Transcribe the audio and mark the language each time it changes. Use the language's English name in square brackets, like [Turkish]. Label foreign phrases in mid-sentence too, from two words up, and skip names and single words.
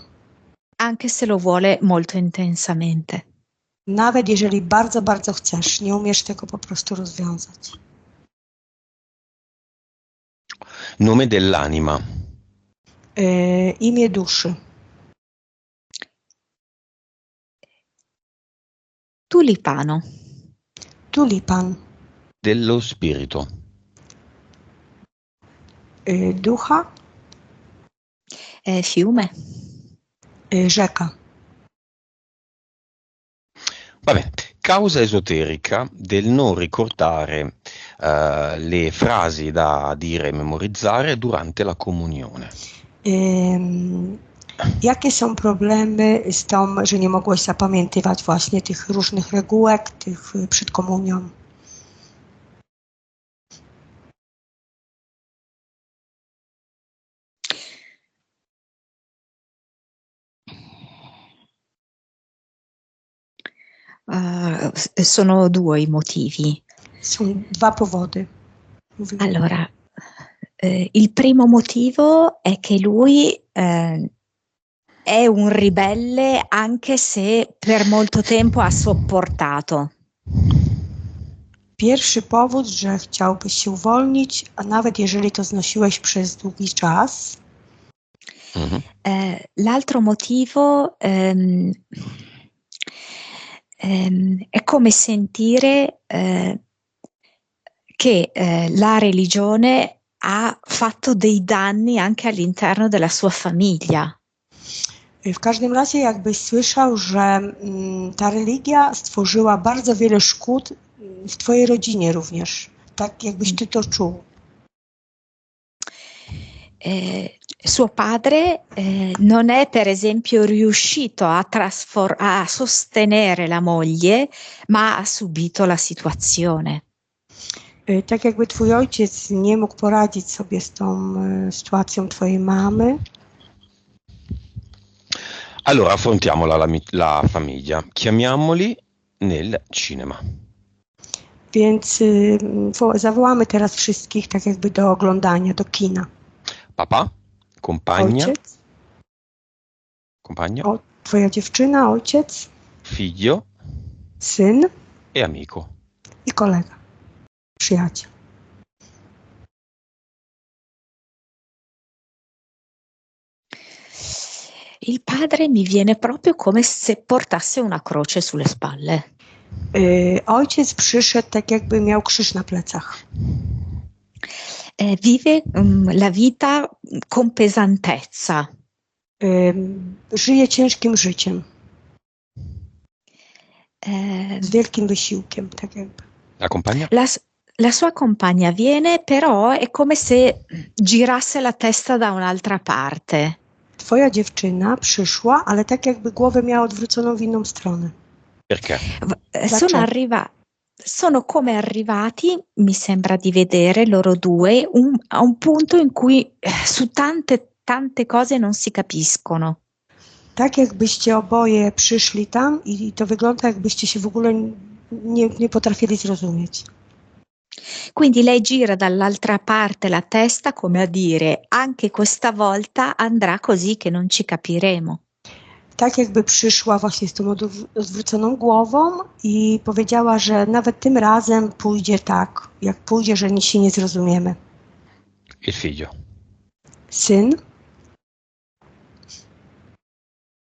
[Italian] Anche se lo vuole molto intensamente. [Polish] Nawet jeżeli bardzo, bardzo chcesz, nie umiesz tego po prostu rozwiązać. [Italian] Nome dell'anima. [Polish] Imię duszy. [Italian] Tulipano. [Polish] Tulipan. [Italian] Dello spirito. [Polish] Ducha. [Italian] Fiume. [Polish] Rzeka. [Italian] Vabbè, causa esoterica del non ricordare le frasi da dire e memorizzare durante la comunione. [Polish] Jakie są problemy z tym, że nie mogłeś zapamiętywać właśnie tych różnych regułek, tych przed komunią? [Italian] Sono due i motivi. [Polish] Są dwa powody. [Italian] Allora, il primo motivo è che lui è un ribelle anche se per molto tempo ha sopportato. [Polish] Pierwszy powód, że chciałbyś się uwolnić, a nawet jeżeli to znosiłeś przez długi czas. [Italian] L'altro motivo è come sentire che la religione ha fatto dei danni anche all'interno della sua famiglia. [Polish] W każdym razie jakbyś słyszał, że ta religia stworzyła bardzo wiele szkód w twojej rodzinie również. Tak jakbyś ty to czuł. [Italian] Suo padre non è per esempio riuscito a sostenere la moglie, ma ha subito la situazione. [Polish] Tak jakby twój ojciec nie mógł poradzić sobie z tą sytuacją twojej mamy. [Italian] Allora affrontiamo la famiglia, chiamiamoli nel cinema. [Polish] Więc zawołamy teraz wszystkich tak jakby do oglądania, do kina. [Italian] Papà, compagna, [Polish] Ojciec, [Italian] compagna, [Polish] twoja dziewczyna, ojciec, [Italian] figlio [Polish] syn [Italian] e amico. [Polish] i kolega, przyjaciel. [Italian] Il padre mi viene proprio come se portasse una croce sulle spalle. [Polish] Ojciec przyszedł tak jakby miał krzyż na plecach. [Italian] Vive la vita con pesantezza. [Polish] Żyje ciężkim życiem. Z wielkim wysiłkiem, tak jakby. [Italian] La compagna? La sua compagna viene, però è come se girasse la testa da un'altra parte. [Polish] Twoja dziewczyna przyszła, ale tak jakby głowę miała odwróconą w inną stronę. [Italian] Perché? Sono come arrivati, mi sembra di vedere loro due, a un punto in cui su tante cose non si capiscono. [Polish] Tak jakbyście oboje przyszli tam i to wygląda jakbyście się w ogóle nie potrafili zrozumieć. [Italian] Quindi lei gira dall'altra parte la testa come a dire anche questa volta andrà così che non ci capiremo. [Polish] Tak jakby przyszła właśnie z tą odwróconą głową i powiedziała, że nawet tym razem pójdzie tak, jak pójdzie, że nic się nie zrozumiemy. [Italian] Il figlio. [Polish] Syn.